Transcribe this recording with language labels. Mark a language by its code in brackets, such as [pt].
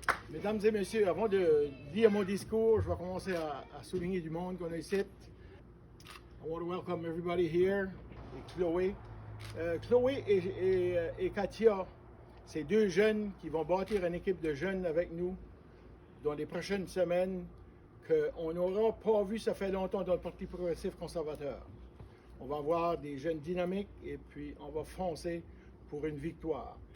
[fr] Mesdames et messieurs, avant de lire mon discours, je vais commencer à souligner du monde qu'on a ici. [en] I want to welcome everybody here. [fr] Et Chloé. Chloé et Katia, c'est deux jeunes qui vont bâtir une équipe de jeunes avec nous dans les prochaines semaines qu'on n'aura pas vu ça fait longtemps dans le Parti progressif conservateur. On va avoir des jeunes dynamiques et puis on va foncer pour une victoire.